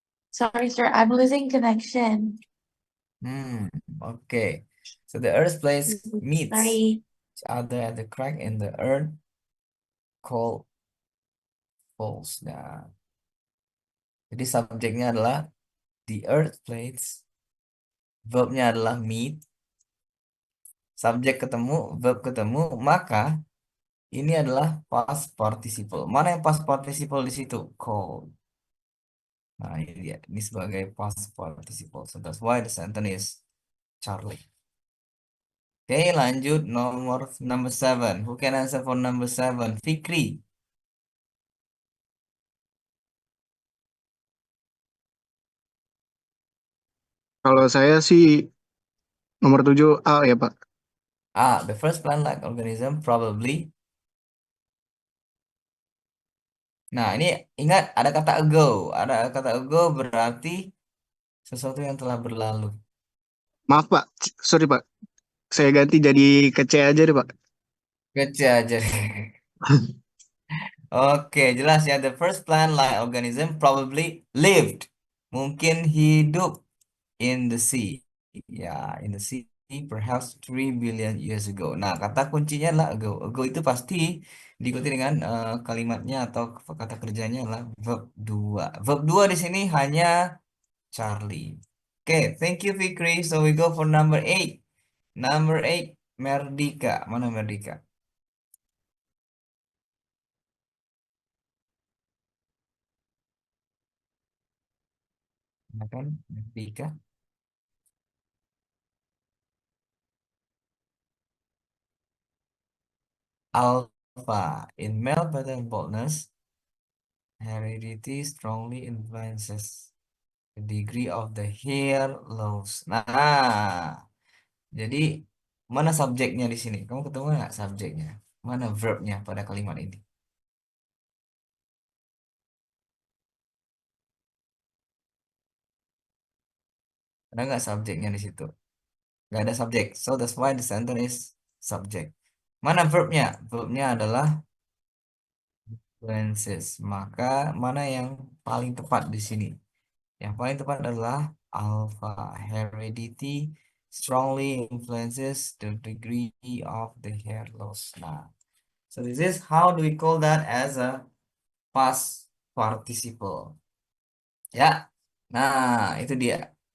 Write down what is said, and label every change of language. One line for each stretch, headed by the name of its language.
English: Sorry, sir. I'm losing connection. Okay. So the earth plates meets Sorry. each other at the crack in the earth called poles.
Indonesian: Nah, jadi subjeknya adalah the earth plates. Verbnya adalah meet. Subjek ketemu, verb ketemu, maka ini adalah past participle. Mana yang past participle di situ? Cold. Nah, ini dia. Ini sebagai past participle.
English: So that's why the sentence is Charlie. Oke, lanjut nomor number 7. Who can answer for number 7? Fikri.
Indonesian: Kalau saya sih nomor 7 A ya, Pak.
English: The first plant-like organism probably.
Indonesian: Nah, ini ingat ada kata ago. Ada kata ago berarti sesuatu yang telah berlalu. Maaf, Pak. Sorry, Pak. Saya ganti jadi ke C aja deh, Pak. Kece aja. Oke, jelas ya.
English: The first plant-like organism probably lived. Mungkin hidup in the sea. Ya, in the sea perhaps 3 billion years ago.
Indonesian: Nah, kata kuncinya adalah ago. Ago itu pasti diikuti dengan kalimatnya atau kata kerjanya adalah verb 2. Verb 2 di sini hanya Charlie.
English: Oke, thank you Fikri. So we go for number 8. Number 8, Merdika. Mana Merdika?
Indonesian: Nah, kan Merdika.
English: Alpha. In male pattern baldness, heredity strongly influences the degree of the hair loss.
Indonesian: Nah, jadi mana subjeknya di sini? Kamu ketemu nggak subjeknya? Mana verbnya pada kalimat ini? Ada nggak subjeknya di situ? Nggak ada subjek.
English: So that's why the sentence is subject.
Indonesian: Mana verbnya? Verbnya adalah influences. Maka mana yang paling tepat di sini? Yang paling tepat adalah alpha.
English: Heredity strongly influences the degree of the hair loss. Nah, so this is how do we call that as a past participle. Ya. Nah, itu dia.